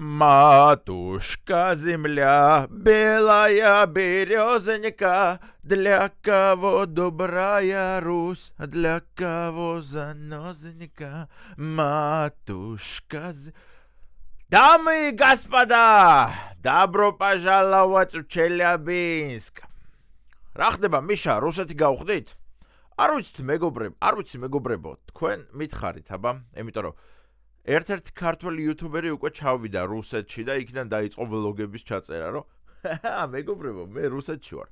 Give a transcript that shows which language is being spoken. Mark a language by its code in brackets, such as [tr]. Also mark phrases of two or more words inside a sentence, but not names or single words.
[ru] Матушка земля, белая березонька, для кого добрая Русь, для кого занозонька, матушка Дамы и господа, добро пожаловать в Челябинск. [ka] რა ხდება მიშა რუსეთი გავხდით? არ ვიცით მეგობრებო, თქვენ მითხარით, აბა, იმიტომ რომ ერთ-ერთი ქართველი იუთუბერი უკვე ჩავიდა რუსეთში და იქიდან დაიწყო ვლოგების ჩაწერა, რომ მეგობრებო, მე რუსეთში ვარ.